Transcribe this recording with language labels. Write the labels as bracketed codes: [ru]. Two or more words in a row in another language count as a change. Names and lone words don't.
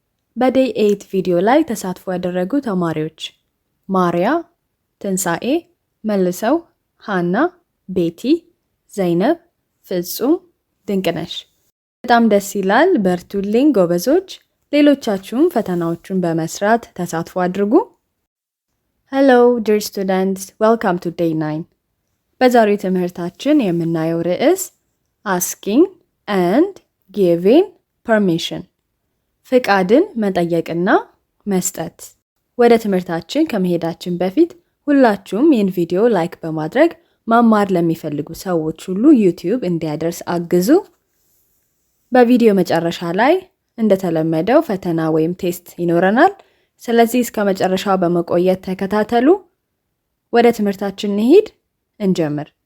[am] በዴይ 8 ቪዲዮ ላይ ተሳትፎ ያደረጉ ተማሪዎች ማሪያ፣ ትንሳኤ፣ መልሰው፣ ሃና፣ ቤቲ፣ ዘይነብ፣ ፍጹም፣ ድንቅነሽ። በጣም ደስ ይላል። በርቱልኝ ጎበዞች። ሌሎቻችሁም ፈተናዎቹን በመስራት ተሳትፎ አድርጉ። [en] Hello dear students, welcome to day 9. [am] በዛሬው ትምህርታችን የምናየው ርዕስ [en] asking and giving permission፣ [am] ፍቃድን መጠየቅና መስጠት። ወደ ትምህርታችን ከመሄዳችን በፊት ሁላችሁም ይህን ቪዲዮ ላይክ በማድረግ መማር ለሚፈልጉ ሰዎች ሁሉ ዩቲዩብ እንዲያደርስ አግዙ። በቪዲዮ መጨረሻ ላይ እንደተለመደው ፈተና ወይም ቴስት ይኖረናል። ስለዚህ እስከ መጨረሻው በመቆየት ተከታተሉ። ወደ ትምህርታችን እንሂድ፣ እንጀምር።